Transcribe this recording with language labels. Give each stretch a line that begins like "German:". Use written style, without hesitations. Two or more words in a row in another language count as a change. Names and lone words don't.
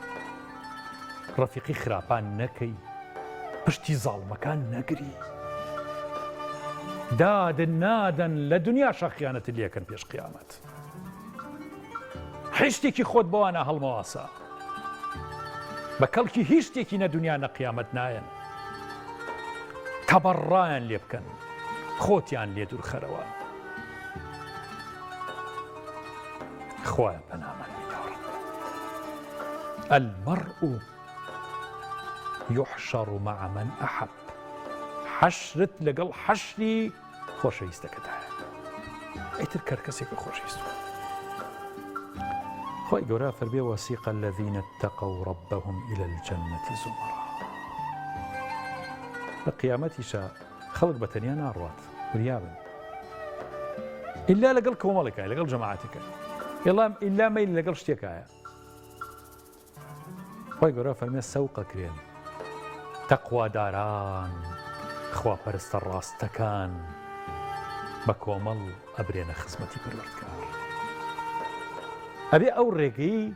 Central Kurdish: ڕەفیقی خراپان نەکەی، پشتی زاڵمەکان نەگری، دادن نادن لە دنیا شەخیانەتی لێکن پێش قیامەت هیچ خۆت بۆوانە هەڵمەواسە بە کەڵکی هیچ شتێکی نە دنیا نە قیامەت نایەن تەبەڕایان لێ بکەن خۆتیان لێ دوورخەرەوە خوایە پەنامان بدەڕ
Arabic: المرء يحشر مع من أحب
Central Kurdish: حشرت لەگەڵ حەشری خۆشەویستەکەتایە ئەیتر کەرکەسێکە خۆشەویست خۆی گەورە فەرمێ
Arabic: وسیق الذين اتقوا ربهم إلى الجنة زمرا
Central Kurdish: لە قیامەتیشە خەڵک بە تەنیا ناڕوات وریابن ئیلا لەگەڵ کۆمەڵێکایە لەگەڵ جەماعەتەکە ئیلا مەیل لەگەڵ شتێکایە خۆی گەورە فەرمێ سەوقەکرێن تەقواداران خواپەرستە ڕاستەکان بە کۆمەڵ ئەبرێنە خزمەتی پەروەردگار ئەبێ ئەو ڕێگەی